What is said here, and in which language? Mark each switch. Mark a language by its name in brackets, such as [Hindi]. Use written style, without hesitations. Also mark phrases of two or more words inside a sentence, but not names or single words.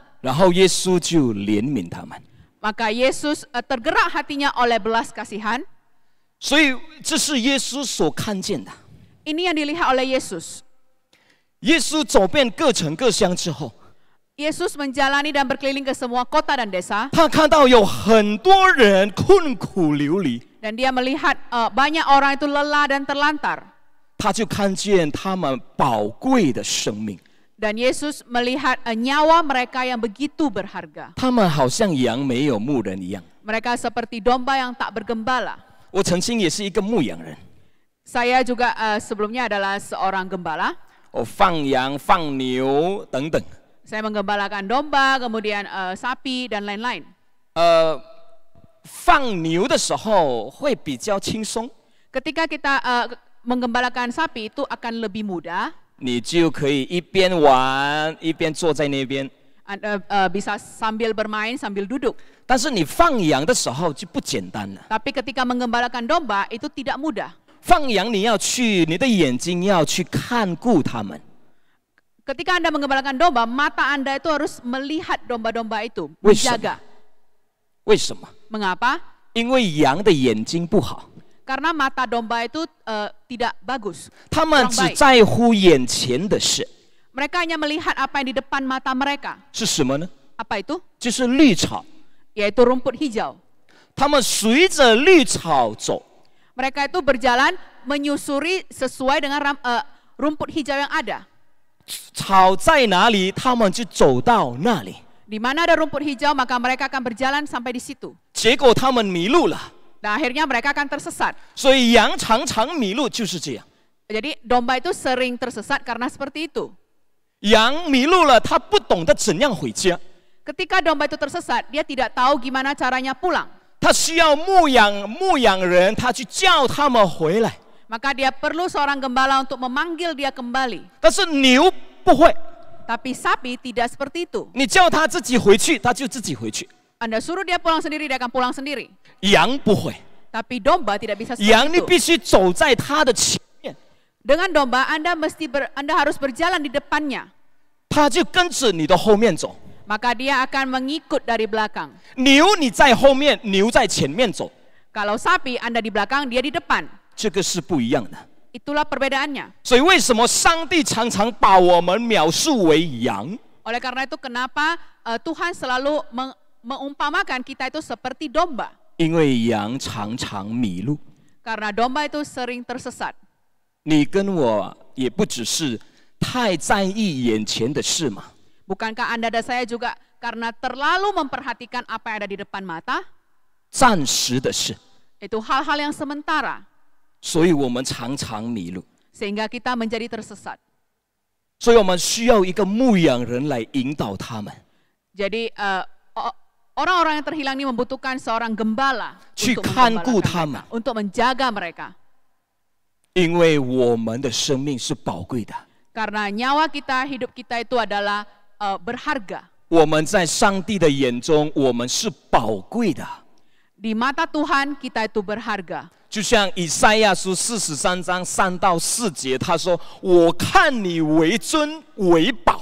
[Chinese] 然后耶稣就怜悯他们， [Indonesian] Maka Yesus tergerak hatinya oleh belas kasihan. [Chinese] 所以这是耶稣所看见的。 [Indonesian] Ini yang dilihat oleh Yesus. [Chinese] 耶稣走遍各城各乡之后， [Indonesian] Yesus menjalani dan berkeliling ke semua kota dan desa, [Chinese] 他看到有很多人困苦流离， [Indonesian] dan dia melihat banyak orang itu lelah dan terlantar. [Chinese] 他就看见他们宝贵的生命， [Indonesian] Dan Yesus melihat nyawa mereka yang begitu berharga. [Chinese] 他们好像羊没有牧人一样。 [Indonesian] Mereka seperti domba yang tak bergembala. [Chinese] 我曾经也是一个牧羊人， [Indonesian] Saya juga sebelumnya adalah seorang gembala. [Chinese] 我放羊、放牛等等。 [Indonesian] Saya menggembalakan domba, kemudian sapi dan lain-lain. [Chinese] 放牛的时候会比较轻松， [Indonesian] Ketika kita menggembalakan sapi itu akan lebih mudah. [Chinese] 你就可以一边玩一边坐在那边。 [Indonesian] Anda bisa sambil bermain sambil duduk. [Chinese] 但是你放羊的时候就不简单了。 [Indonesian] Tapi ketika menggembalakan domba itu tidak mudah. [Chinese] 放羊你要去，你的眼睛要去看顾它们。 [Indonesian] Ketika Anda menggembalakan domba, mata Anda itu harus melihat domba-domba itu, [Chinese] 为什么？ [Indonesian] menjaga. [Chinese] 为什么？ [Indonesian] Mengapa? [Chinese] 因为羊的眼睛不好， [Indonesian] Karena mata domba itu tidak bagus. [Chinese] 他们 [Indonesian] kurang [Chinese] 只 [Indonesian] baik. [Chinese] 在乎眼前的事。 [Indonesian] Mereka hanya melihat apa yang di depan mata mereka. [Chinese] 是什么呢？ [Indonesian] Apa itu? [Chinese] 就是绿草。 [Indonesian] Yaitu rumput hijau. [Chinese] 他们随着绿草走， [Indonesian] Mereka itu berjalan menyusuri sesuai dengan rumput hijau yang ada. [Chinese] 草在哪里，他们就走到那里。 [Indonesian] Di mana ada rumput hijau, maka mereka akan berjalan sampai di situ. [Chinese] 结果他们迷路了， [Indonesian] Dan akhirnya mereka akan tersesat. [Chinese] 所以羊常常迷路就是这样。 [Indonesian] Jadi domba itu sering tersesat karena seperti itu. [Chinese] 羊迷路了，它不懂得怎样回家， [Indonesian] Ketika domba itu tersesat, dia tidak tahu gimana caranya pulang. [Chinese] 它需要牧养人，他去叫他们回来。 [Indonesian] Maka dia perlu seorang gembala untuk memanggil dia kembali. [Chinese] 但是牛不会， [Indonesian] Tapi sapi tidak seperti itu. [Chinese] 你叫它自己回去，它就自己回去。 [Indonesian] Anda suruh dia pulang sendiri, dia akan pulang sendiri. [Chinese] 羊不会， [Indonesian] Tapi domba tidak bisa [Chinese] 羊 [Indonesian] seperti [Chinese] 你 [Indonesian] itu. [Chinese] 必须走在它的前面， [Indonesian] Dengan domba, Anda harus berjalan di depannya. [Chinese] 它就跟着你的后面走。 [Indonesian] Maka dia akan mengikut dari belakang. [Chinese] 牛你在后面，牛在前面走， [Indonesian] Kalau sapi, Anda di belakang, dia di depan. [Chinese] 这个是不一样的。 [Indonesian] Itulah perbedaannya. [Chinese] 所以为什么上帝常常把我们描述为羊？ [Indonesian] Oleh karena itu, kenapa Tuhan selalu mengumpamakan kita itu seperti domba? [Chinese] 因为羊常常迷路。 [Indonesian] Karena domba itu sering tersesat. [Chinese] 你跟我也不只是太在意眼前的事嘛。 [Indonesian] Bukankah Anda dan saya juga karena terlalu memperhatikan apa yang ada di depan mata? [Chinese] 暂时的事， [Indonesian] Itu hal-hal yang sementara. [Chinese] 所以我们常常迷路。 [Indonesian] Sehingga kita menjadi tersesat. [Chinese] 所以我们需要一个牧养人来引导他们， [Indonesian] Jadi orang-orang yang terhilang ini membutuhkan seorang gembala [Chinese] 去 [Indonesian] untuk [Chinese] 看顾 [Indonesian] menggembalakan [Chinese] 他们 [Indonesian] mereka, untuk menjaga mereka. [Chinese] 因为我们的生命是宝贵的。 [Indonesian] Karena nyawa kita, hidup kita itu adalah berharga. [Chinese] 我们在上帝的眼中，我们是宝贵的。 [Indonesian] Di mata Tuhan kita itu berharga. [Chinese] 就像以赛亚书43章3到4节，他说：“我看你为尊为宝。”